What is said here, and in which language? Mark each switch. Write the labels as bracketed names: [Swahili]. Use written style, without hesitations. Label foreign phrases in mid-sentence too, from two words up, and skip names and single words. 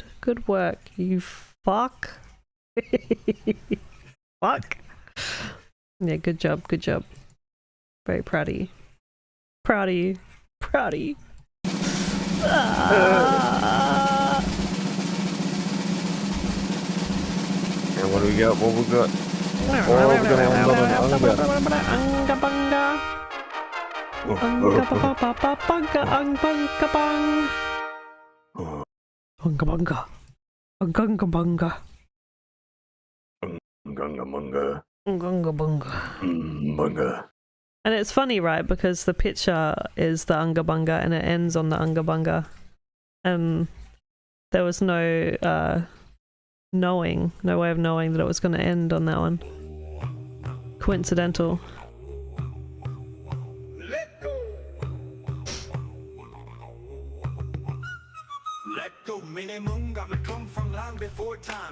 [English] Good work. You Fuck. Fuck. Yeah, good job, good job. Very proud of you. Proud of you. Proud of you. And what do we got? What we got? Anga bunga. Anga bunga. Anga bung. Anga bunga. Anga bunga. Anga bunga. And it's funny, right? Because the picture is the Unga Bunga and it ends on the Unga Bunga. And there was no no way of knowing that it was going to end on that one. Coincidental. Let go, minimum, got me come from long before time.